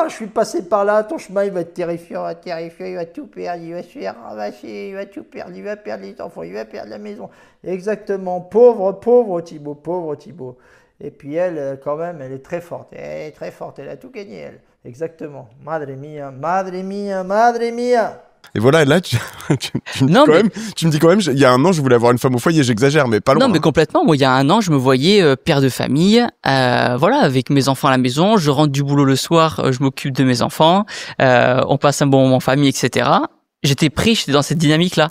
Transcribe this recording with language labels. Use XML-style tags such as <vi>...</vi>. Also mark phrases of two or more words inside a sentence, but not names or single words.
<fr>Je suis passé par là, ton chemin il va être terrifiant, il va tout perdre, il va se faire ramasser, il va tout perdre, il va perdre les enfants, il va perdre la maison. Exactement, pauvre Thibaut, pauvre Thibaut. Et puis elle, quand même, elle est très forte, elle a tout gagné, elle. Exactement,</fr> <es>madre mia, madre mia, madre mia.</es> <fr>Et voilà, là, tu me dis quand même, il y a un an, je voulais avoir une femme au foyer, j'exagère, mais pas loin. Non, mais complètement. Moi, il y a un an, je me voyais père de famille, voilà, avec mes enfants à la maison. Je rentre du boulot le soir, je m'occupe de mes enfants, on passe un bon moment en famille, etc. J'étais dans cette dynamique-là.</fr>